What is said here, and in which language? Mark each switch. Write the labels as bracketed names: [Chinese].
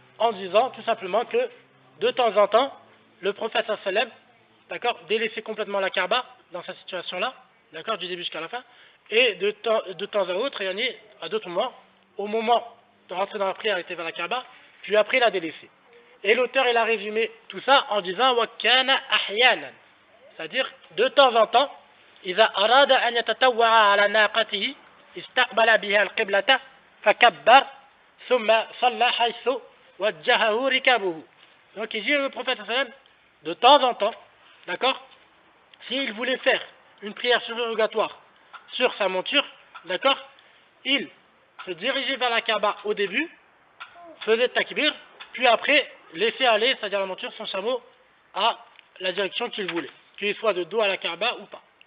[French] En disant tout simplement que de temps en temps, le prophète sallallahu alayhi wa sallam, d'accord, délaissait complètement la Kaaba dans cette situation-là, d'accord, du début jusqu'à la fin, et de temps à autre, et à d'autres moments, au moment de rentrer dans la prière, il était vers la Kaaba, puis après il a délaissé. Et l'auteur, il a résumé tout ça en disant [Arabic] wa kana ahyanan, [French] c'est-à-dire de temps en temps, [Arabic] إذا أراد أن يتطوع على ناقته استقبل بها القبلة فكبر ثم صلى حيث وجهه ركابه. [French] Donc il dit le prophète sallam, de temps en temps, d'accord, s'il voulait faire une prière surrogatoire sur sa monture, d'accord, il se dirigeait vers la Kaaba au début, faisait takbir, puis après laissait aller, c'est-à-dire la monture, son chameau à la direction qu'il voulait, qu'il soit de dos à la Kaaba ou pas.